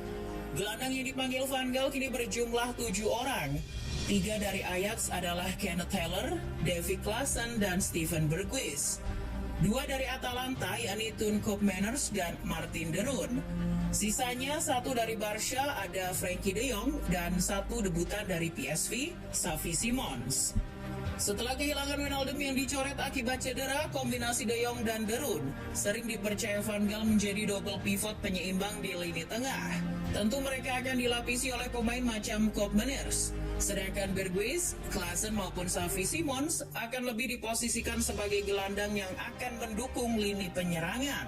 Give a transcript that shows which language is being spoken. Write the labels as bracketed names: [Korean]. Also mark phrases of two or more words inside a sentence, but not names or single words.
[Indonesian] Gelandang yang dipanggil Van Gaal kini berjumlah 7 orang. 3 dari Ajax adalah Kenneth Taylor, David Klaassen, dan Steven Berghuis. 2 dari Atalanta yakni Toon Koopmeiners dan Martin de Roon. Sisanya 1 dari Barca ada Frenkie de Jong dan 1 debutan dari PSV, Xavi Simons. Setelah kehilangan Wijnaldum yang dicoret akibat cedera, kombinasi De Jong dan De Roon sering dipercaya Van Gaal menjadi [English] double pivot [Indonesian] penyeimbang di lini tengah. Tentu mereka akan dilapisi oleh pemain macam Koopmeiners. Sedangkan Berghuis, Klaassen maupun Xavi Simons akan lebih diposisikan sebagai gelandang yang akan mendukung lini penyerangan.